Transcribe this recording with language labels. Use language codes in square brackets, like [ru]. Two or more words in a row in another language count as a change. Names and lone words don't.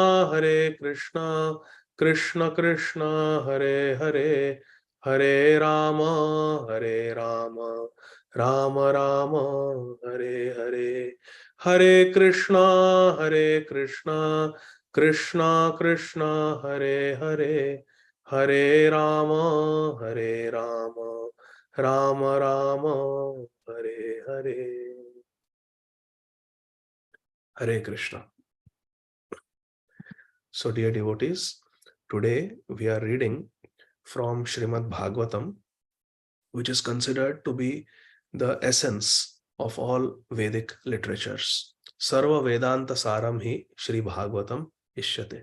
[sa] कृष्ण कृष्ण हरे हरे हरे राम राम राम हरे हरे हरे कृष्णा कृष्ण कृष्ण हरे हरे हरे राम राम राम हरे हरे हरे कृष्णा. [en] So dear devotees, today we are reading from Srimad Bhagavatam, which is considered to be the essence of all Vedic literatures. [sa] सर्व वेदान्त सारं हि श्री भागवतम् इष्यते.